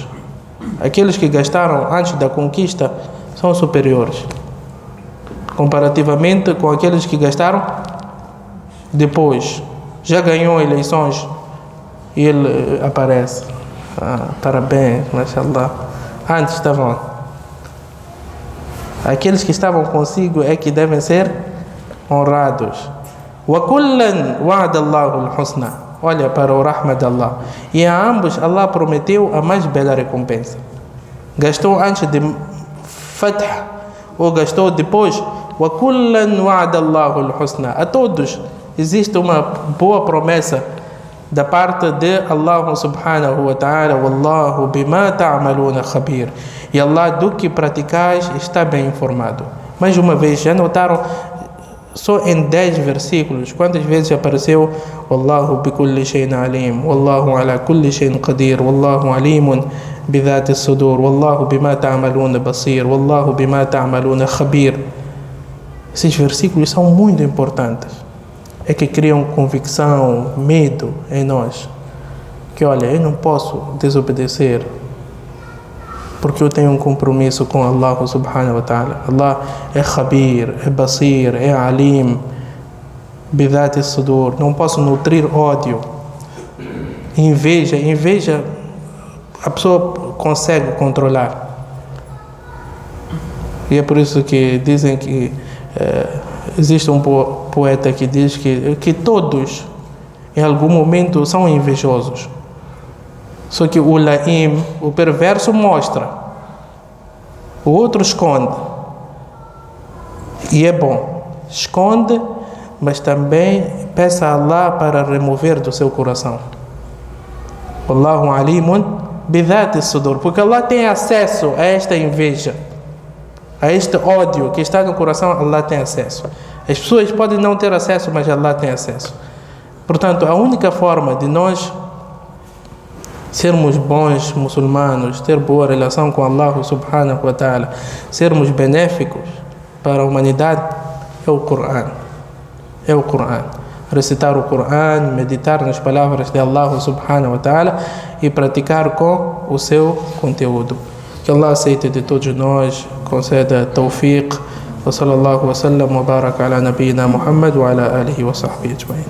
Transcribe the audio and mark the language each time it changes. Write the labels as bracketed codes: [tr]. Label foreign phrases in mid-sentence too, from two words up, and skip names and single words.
[pt] Aqueles que gastaram antes da conquista são superiores, comparativamente com aqueles que gastaram depois. Já ganhou eleições e ele aparece. Parabéns, mashallah. Antes estavam. Aqueles que estavam consigo é que devem ser honrados. [ar] وَكُلًّا وَعَدَ اللَّهُ الْحُسْنَى. [pt] Olha para o rahma de Allah. E a ambos Allah prometeu a mais bela recompensa. Gastou antes de Fath ou gastou depois? [ar] وَكُلًّا وَعَدَ اللَّهُ الْحُسْنَى. [pt] A todos existe uma boa promessa da parte de Allah [ar] سبحانه وتعالى. والله بما تعملون خبير. [pt] E Allah do que praticais está bem informado. Mais uma vez, já notaram? Só em 10 versículos, quantas vezes apareceu [ar] والله بكل شيء عليم والله على كل شيء قدير والله عليم بذات الصدور والله بما تعملون بصير والله بما تعملون خبير. [pt] Esses versículos são muito importantes. É que criam convicção, medo em nós. Que olha, eu não posso desobedecer, porque eu tenho um compromisso com Allah [ar] سبحانه وتعالى. [pt] Allah é Khabir, é Basir, é Alim, [ar] بذات الصدور. [pt] Não posso nutrir ódio, inveja a pessoa consegue controlar. E é por isso que dizem que existe um poeta que diz que todos em algum momento são invejosos. Só que o laim, o perverso, mostra, o outro esconde. E é bom, esconde, mas também peça a Allah para remover do seu coração. [ar] والله عليم بذات الصدور, [pt] porque Allah tem acesso a esta inveja, a este ódio que está no coração. Allah tem acesso. As pessoas podem não ter acesso, mas Allah tem acesso. Portanto, a única forma de nós sermos bons muçulmanos, ter boa relação com Allah [ar] سبحانه وتعالى, [pt] sermos benéficos para a humanidade, é o Coran. É o Coran. Recitar o Coran, meditar nas palavras de Allah [ar] سبحانه وتعالى [pt] e praticar com o seu conteúdo. Que Allah aceite de todos nós, conceda tawfiq. [ar] وصلى الله وسلم وبارك على نبينا محمد وعلى آله وصحبه أجمعين.